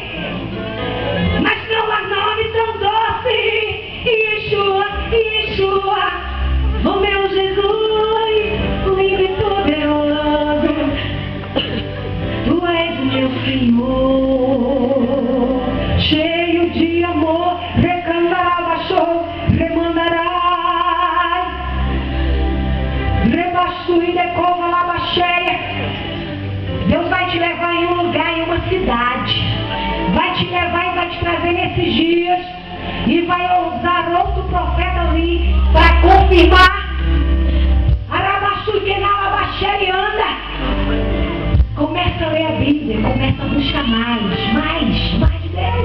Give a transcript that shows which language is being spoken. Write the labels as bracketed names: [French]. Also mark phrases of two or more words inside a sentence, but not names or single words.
[Portuguese] Mas não há nome tão doce. Yeshua, Yeshua, o meu Jesus, lindo e poderoso. Tu és o meu Senhor, cheio de amor, recantarabachou, remandarai, rebaixo e decova labacheia. Deus vai te levar em um lugar, em uma cidade, vai te levar e vai te trazer nesses dias, e vai usar outro profeta ali para confirmar. Arabaxu que na labacheia anda. Começa a ler a Bíblia, começa a buscar mais de Deus.